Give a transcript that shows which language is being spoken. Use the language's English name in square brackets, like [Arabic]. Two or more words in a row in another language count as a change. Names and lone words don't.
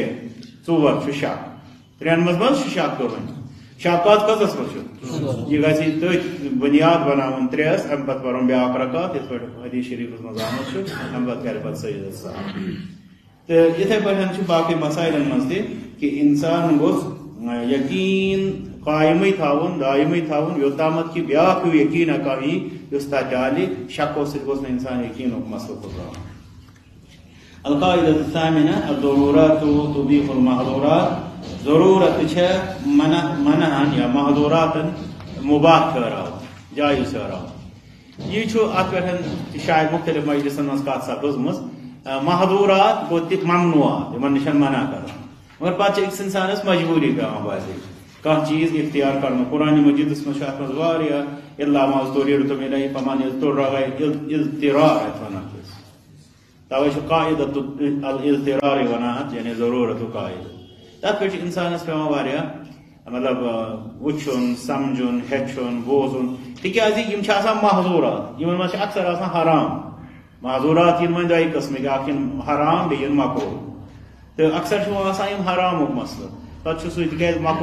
[Kashmiri] 4 چھُ شک 3 منٛز چھُ شک تُلٕنۍ شکات کٔژس منٛز چھُ یہِ گژھِ تٔتھۍ بُنیاد بناوُن 3 امہِ پتہٕ پرُن بیٛاکھ رکات یِتھ پٲٹھۍ حدیث شریٖفس منٛز آمُت چھُ امہِ پتہٕ کرِ پتہٕ سجدٕ سہو تہٕ یِتھَے پٲٹھۍ چھُ باقٕے مسائلن منٛز تہِ کہِ انسان گوٚژھ یقیٖن قایمٕے تھاوُن دایمٕے تھاوُن یوتامتھ کہِ بیٛاکھ ہیوٗ یقیٖنا کانٛہہ یی یُس تتھ ڈالہِ شکو سۭتۍ گوٚژھ نہٕ انسان یقیٖنُک مسلہٕ پھٕٹراوُن [Arabic] القاعدة الثامنة الضرورات تبيح المحظورات [Kashmiri] ضرورت چھ منہن یا محظوراتن مباح ٹھہراوان جائز ٹھہراوان یہ چھُ اتھ پٮ۪ٹھ شاید مختلف مجلسن منٛز کتھ سپٕزمٕژ محظورات گوٚو تہِ ممنوعات یِمن نِش منع کران مگر پتہٕ چھِ أکِس انسانس مجبوٗری پیٚوان باسٕنۍ کانٛہہ چیٖز اختیار کرنُک قرآنِ مجیٖدس منٛز چھُ اتھ منٛز واریاہ [Arabic] الا ما اضطررتم الیہ فمن اضطر [Kashmiri] اضطرار اتھ ونان توے چھُ [Arabic] قاعدۃ الاضطرار [Kashmiri] ونان اتھ یعنی ضروٗرت قاعدہ تتھ پٮ۪ٹھ چھُ انسانس پیٚوان واریاہ مطلب وٕچھُن سمجھُن ہیٚچھُن بوزُن تِکیٛازِ یِم چھِ آسان محظوٗرات یِمن منٛز چھِ اکثر آسان حرام محظوٗرات یِن وۄنۍ 2 قٕسمٕکۍ اکھ یِن حرام بیٚیہِ یِن مکروٗہ تہٕ اکثر چھُ آسان یِم حرامُک مسلہٕ پتہٕ چھُ سُہ تِکیٛازِ